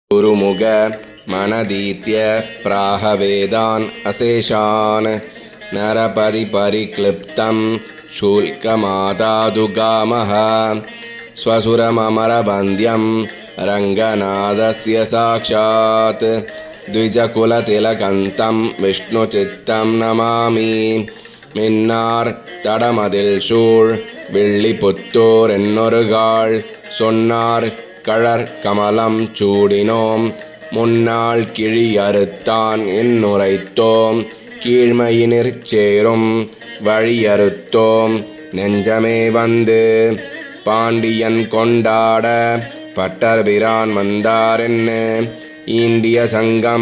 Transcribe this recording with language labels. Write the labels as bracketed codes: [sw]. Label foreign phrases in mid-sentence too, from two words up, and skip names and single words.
[sa] गुरुमुख मनधीत्य प्राहवेदान् अशेषान् नरपति परिक्लृप्तम् शूल्कमादादुगामः स्वसुरममरबन्द्यं रङ्गनाथस्य साक्षात् द्विजकुलतिलकन्तं विष्णुचित्तं नमामि [ta] மின்னார் தடமதில் சூழ் வில்லிபுத்தூர் என்னொருகாள் சொன்னார் கழற் கமலம் சூடினோம் முன்னாள் கிழி அறுத்தான் என்னுரைத்தோம் கீழ்மையினிற் சேரும் வழியறுத்தோம் நெஞ்சமே வந்து பாண்டியன் கொண்டாட பட்டர்பிரான் வந்தாரென்ன ஈண்டிய சங்கம்